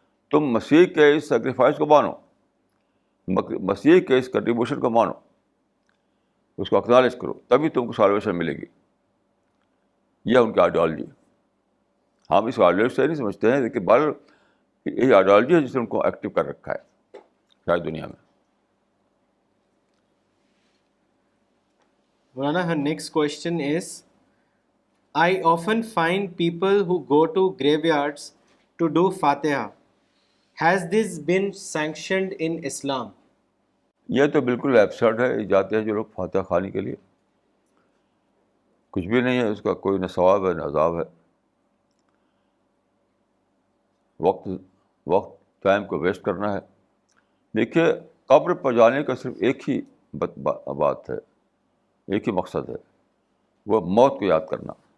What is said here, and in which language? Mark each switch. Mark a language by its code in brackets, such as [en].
[ur] تم مسیح کے اس سیکریفائس کو مانو، مسیح کے اس کنٹریبیوشن کو مانو، اس کو اکنالج کرو، تبھی تم کو سالویشن ملے گی. یہ ان کی آئیڈیالوجی. ہم اس آئیڈیالوجی سے نہیں سمجھتے ہیں، لیکن بہرحال یہ آئیڈیالوجی ہے جس نے ان کو ایکٹیو کر رکھا ہے ساری دنیا میں. [en] Maulana, her next question is, I often find people who go to graveyards to do Fatiha. Has this been sanctioned in Islam? [ur] یہ تو بالکل ایبسرڈ ہے. جاتے ہیں جو لوگ فاتحہ خوانی کے لیے، کچھ بھی نہیں ہے اس کا، کوئی نہ ثواب ہے نہ عذاب ہے. وقت ٹائم کو ویسٹ کرنا ہے. دیکھیے قبر پر جانے کا صرف ایک ہی بات ہے، ایک ہی مقصد ہے، وہ موت کو یاد کرنا.